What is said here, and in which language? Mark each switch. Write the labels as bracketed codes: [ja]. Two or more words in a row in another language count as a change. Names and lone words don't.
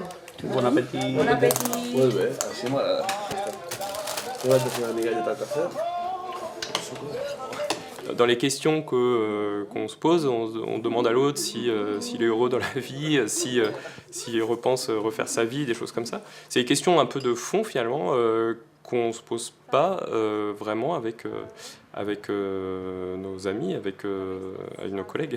[fr] Bon appétit. Bon appétit. [ca] Molt bé, així m'agrada. Tu vas fer una migalleta de café. [fr] Dans les questions qu'on se pose, on demande à l'autre s'il est heureux dans la vie, s'il repense refaire sa vie, des choses comme ça. C'est des questions un peu de fond finalement qu'on ne se pose pas vraiment avec nos amis, avec nos collègues.